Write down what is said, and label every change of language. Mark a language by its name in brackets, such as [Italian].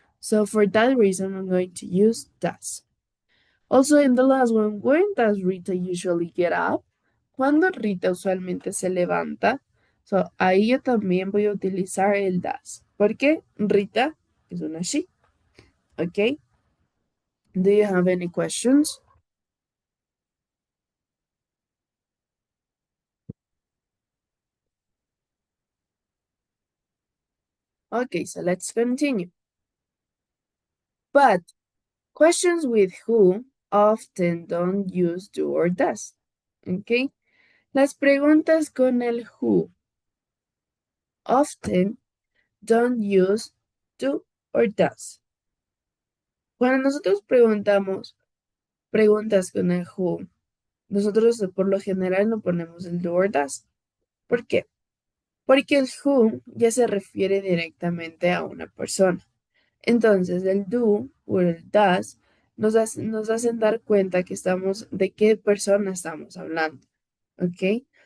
[English] So for that reason, I'm going to use does. Also, in the last one, when does Rita usually get up? [Spanish] Cuando Rita usualmente se levanta. So, ahí yo también voy a utilizar el does. Porque Rita es una she. Okay? [English] Do you have any questions? Okay, so let's continue. But questions with who often don't use do or does. Okay? Las preguntas con el who often don't use do or does. [Spanish] Cuando nosotros preguntamos preguntas con el who, nosotros por lo general no ponemos el do or does. ¿Por qué? porque el who ya se refiere directamente a una persona. Entonces, el do o el does nos hacen dar cuenta que estamos, de qué persona estamos hablando. ¿Ok?